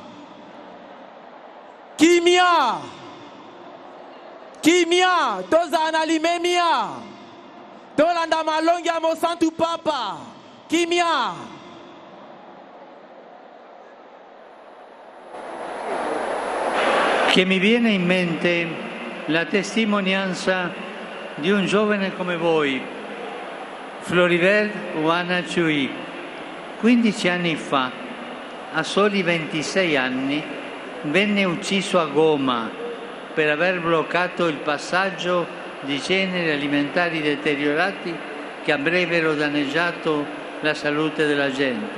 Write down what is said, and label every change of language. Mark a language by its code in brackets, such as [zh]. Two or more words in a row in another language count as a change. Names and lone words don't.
[ln] Kimia tozala na limemia tolanda malongi ya mosantu papa. Kimia [it] Che mi viene in mente la testimonianza di un giovane come voi, Floribert Uanachui. 15 anni fa, a soli 26 anni, venne ucciso a Goma per aver bloccato il passaggio di generi alimentari deteriorati che avrebbero danneggiato la salute della gente.